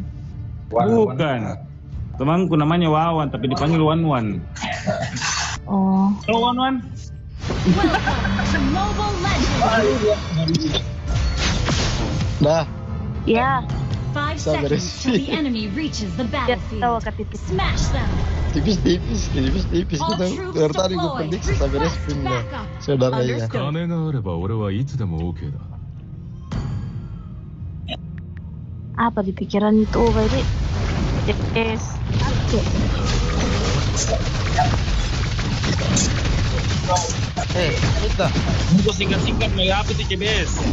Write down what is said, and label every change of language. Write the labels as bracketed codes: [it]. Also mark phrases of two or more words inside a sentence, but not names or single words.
[id] Bukan. Temanku namanya Wawan tapi dipanggil Wan. Oh. Halo Wan. Dah. Ya. 5 Sabar [en] seconds [id] sih. [en] till the enemy reaches the [id] Ya tahu [en] battlefield. [id] Kak Titik. [en] Smash them. [id] Tipis [en] All [id] kita [en] troops [id] dari tadi gue [en] deployed. [id] prediksi sampai [en] Request [id] respin dah. [en] backup. [id] Saudaranya. [en] Understood. [ja] 金があれば俺はいつでも OK だ。 [id] Apa di pikiran itu, Baby? [en] Yes. [id] Kita. Untuk singkat-singkat mau apa sih CBS?